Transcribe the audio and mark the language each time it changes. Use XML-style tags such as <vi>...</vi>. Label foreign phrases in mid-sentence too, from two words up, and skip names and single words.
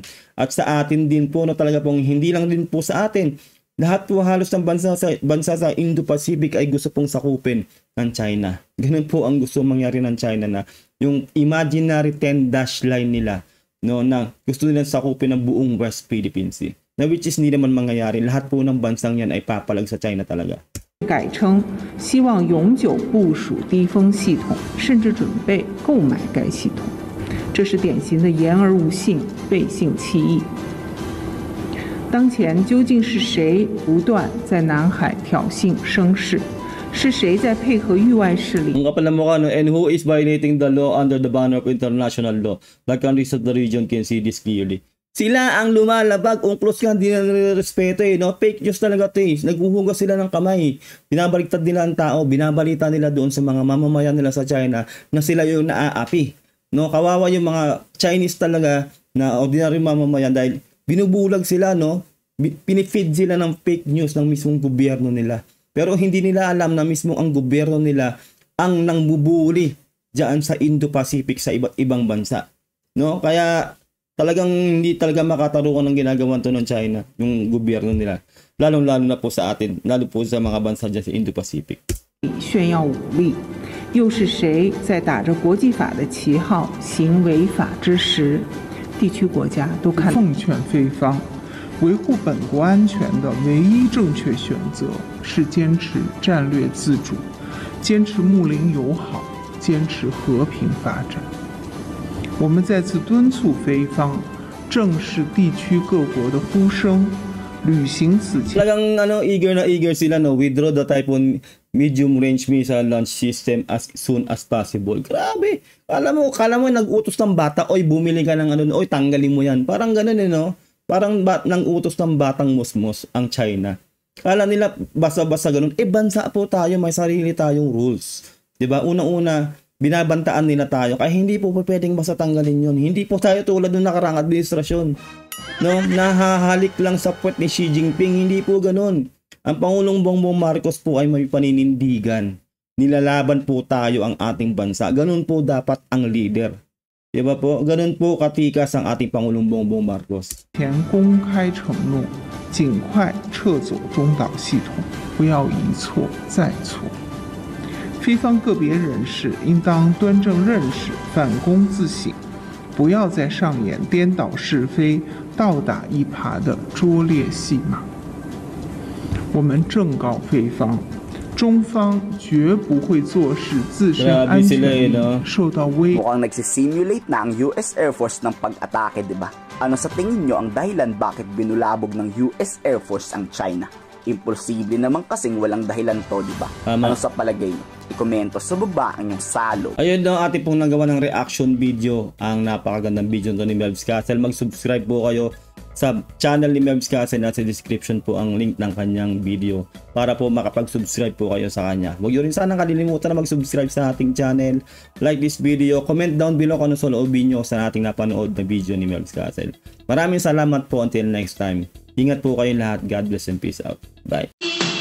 <tl>At sa atin din po, no, talaga pong hindi lang din po sa atin. Lahat po halos ng bansa sa Indo-Pacific ay gusto pong sakupin ng China. Ganun po ang gusto mangyari ng China, na yung</tl> <en>imaginary 10 dash line</en> <tl>nila, no, na gusto nilang sakupin ng buong West Philippine Sea. Na</tl> <en>which is</en> <tl>hindi naman mangyayari. Lahat po ng bansang yan ay papalag sa China talaga.</tl> <zh>改称希望永久部署低风系统，甚至准备购买该系统，这是典型的言而无信、背信弃义。当前究竟是谁不断在南海挑衅生事？是谁在配合域外势力？</zh> <tl>Ang kapal na mukha, no?</tl> <en>And who is violating the law under the banner of international law? The countries of the region can see this clearly.</en> <tl>Sila ang lumalabag, UNCLOS nga, hindi na nire-respeto, no?</tl> <en>Fake news</en> <tl>talaga ito, Naghuhugas sila ng kamay. Binabaliktad nila ang tao, binabalita nila doon sa mga mamamayan nila sa China na sila yung naaapi. No? Kawawa yung mga Chinese talaga na ordinary mamamayan dahil binubulag sila, no? Pinifeed sila ng fake news ng mismong gobyerno nila. Pero hindi nila alam na mismo ang gobyerno nila ang nangbubuli diyan sa Indo-Pacific sa iba't ibang bansa. No? Kaya talagang hindi talaga makatarukan ng ginagawa to ng China, yung gobyerno nila. Lalong-lalo na po sa atin, lalo po sa mga bansa diyan sa Indo-Pacific.</tl> <zh>炫耀武力，又是谁在打着国际法的旗号行违法之实？地区国家都看。奉劝菲方，维护本国安全的唯一正确选择是坚持战略自主，坚持睦邻友好，坚持和平发展。我们再次敦促菲方正视地区各国的呼声，履行此前。</zh> <en>Talagang eager sila withdraw the Typhoon medium range missile launch system as soon as possible.</en> <tl>Grabe. Kala mo nag-utos ng bata, oy bumili ka ng oy tanggalin mo yan. Parang ganoon no. Parang nang utos ng batang musmos ang China. Kala nila basa-basa ganun. Bansa po tayo, may sarili tayong rules. 'Di ba? Una-una binabantaan nila tayo kaya hindi po pwedeng basta tanggalin yun. Hindi po tayo tulad ng nakaraang administrasyon. No, nahahalik lang sa puwet ni Xi Jinping, hindi po ganoon. Ang Pangulong Bongbong Marcos po ay may paninindigan. Nilalaban po tayo ang ating bansa. Ganun po dapat ang leader. Diba po? Ganun po katikas ang ating Pangulong Bongbong Marcos.</tl> <zh>前公开承诺尽快撤走中导系统，不要一错再错。菲方个别人士应当端正认识，反躬自省，不要再上演颠倒是非、倒打一耙的拙劣戏码。我们正告菲方，中方绝不会坐视自身安全利益受到威胁。</zh> <tl>Mukhang nagsisimulate na ang US Air Force ng pag-atake, di ba? Ano sa tingin nyo ang dahilan bakit binulabog ng US Air Force ang China? Imposible naman kasing walang dahilan to, di ba? Ano sa palagay nyo? I-komento sa baba ang yung salo. Ayun daw ating pong nagawa ng</tl> <en>reaction video.</en> <tl>Ang napakagandang video nito ni Melvs Castle. Mag-subscribe po kayo sa channel ni Melvs Castle. Nasa description po ang link ng kanyang video para po makapag-subscribe po kayo sa kanya. Huwag nyo rin sana kalilimutan na mag-subscribe sa ating channel.</tl> <en>Like this video. Comment down below</en> <tl>kung ano sa loobin nyo sa ating napanood na video ni Melvs Castle. Maraming salamat po.</tl> <en>Until next time.</en> <tl>Ingat po kayo lahat.</tl> <en>God bless and peace out. Bye.</en>